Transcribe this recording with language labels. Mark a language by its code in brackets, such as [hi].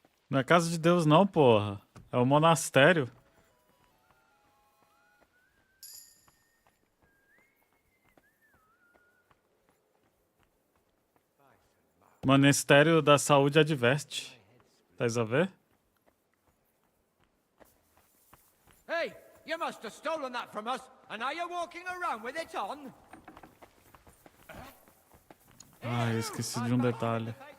[pt] Não é casa de Deus não, porra. É o monastério. Monastério da Saúde adverte. Tá a ver? [en] Hey, you must have stolen that from us, and now you're walking around with it on? [pt] Ah, eu esqueci de um detalhe.